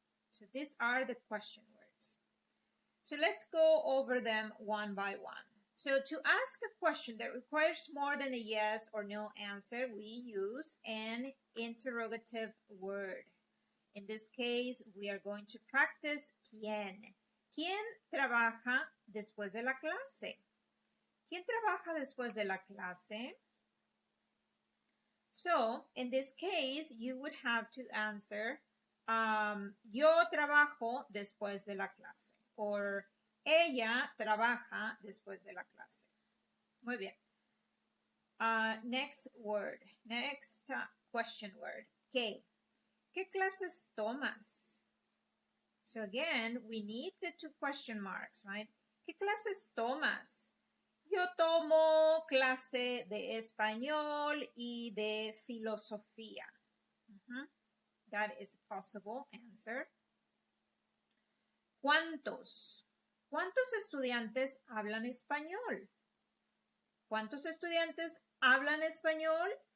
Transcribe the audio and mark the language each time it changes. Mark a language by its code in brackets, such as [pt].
[en] So these are the question words. So let's go over them one by one. So to ask a question that requires more than a yes or no answer, we use an interrogative word. In this case, we are going to practice ¿quién? [es] ¿Quién trabaja después de la clase? ¿Quién trabaja después de la clase? [en] So, in this case, you would have to answer, [es] yo trabajo después de la clase. Or, ella trabaja después de la clase. Muy bien. [en] Next word. Next question word. ¿Qué? [es] ¿Qué clases tomas? [en] So again, we need the two question marks, right? [es] ¿Qué clases tomas? Yo tomo clase de español y de filosofía. [en] That is a possible answer. [es] ¿Cuántos? ¿Cuántos estudiantes hablan español? ¿Cuántos estudiantes hablan español?